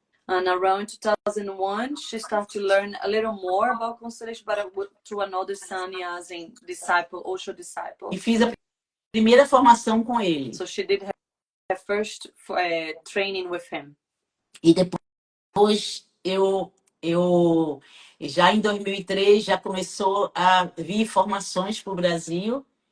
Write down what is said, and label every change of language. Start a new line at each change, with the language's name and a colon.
English: And around 2001, she started to learn a little more about constellation, but through another sannyasi disciple, Osho disciple.
Portuguese: E fiz a primeira formação com ele.
English: So she did her first training with him.
Portuguese: E depois eu já em 2003 já começou a vir formações para o Brasil.